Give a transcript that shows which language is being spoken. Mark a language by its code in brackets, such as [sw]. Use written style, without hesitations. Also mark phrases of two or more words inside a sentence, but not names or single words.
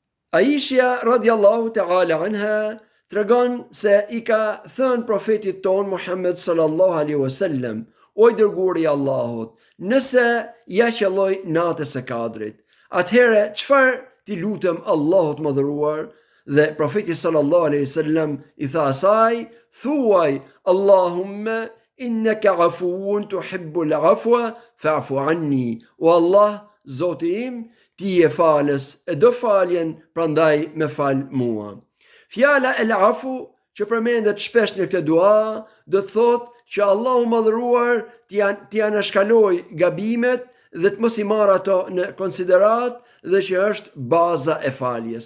[sq] Aisha [ar] رضي الله تعالى عنها [sq] tregon se i ka thënë profetit ton Muhammed [ar] صلى الله عليه وسلم: [sq] o i dërguari i Allahut, nëse ja qelloj natës së Kadrit, atëherë çfarë ti lutem Allahut mëdhëruar? Dhe profeti [ar] صلى الله عليه وسلم [sq] i tha asaj: thuaj [ar] اللهم إنك عفو تحب العفو فاعف عني. [sq] O Allah, Zoti im, ti je falës e do faljen, prandaj me fal mua. Fjala el afu që përmendet shpesh në këtë dua do të thotë që Allahu mëdhëruar t'i anashkaloj gabimet dhe të mos i marrë ato në konsiderat, dhe që është baza e faljes.